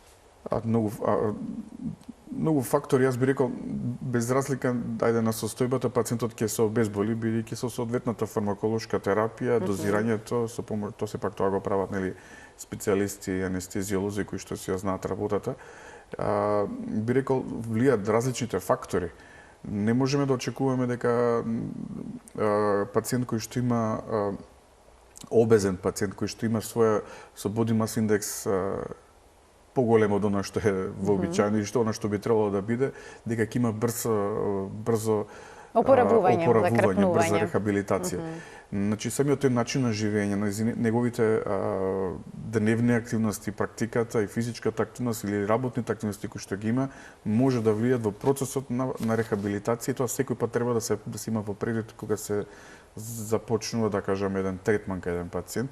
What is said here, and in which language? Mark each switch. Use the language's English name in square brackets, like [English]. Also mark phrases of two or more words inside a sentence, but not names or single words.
[Macedonian] Многу фактори, јас би рекол, без разлика на состојбата, пациентот ќе се обезболи, бидејќи со соодветната фармаколошка терапија, дозирањето, со помош, тоа сепак тоа го прават, нели, специјалисти, анестезиолози кои што си ја знаат работата. Би рекол, влијат различните фактори. Не можеме да очекуваме дека пациент кој што има обезен пациент кој што има своја со [English] body mass index [Macedonian] поголемо од она што е вообичаено и што она што би требало да биде, дека ќе има брзо опоравување, брза рехабилитација. Значи самиот тој начин на живење, неговите дневни активности, практиката и физичката активност или работните активности кои што ги има, може да влијат во процесот на рехабилитација, и тоа секој пат треба да се има во предвид кога се започнува, да кажам, еден третман кај еден пациент.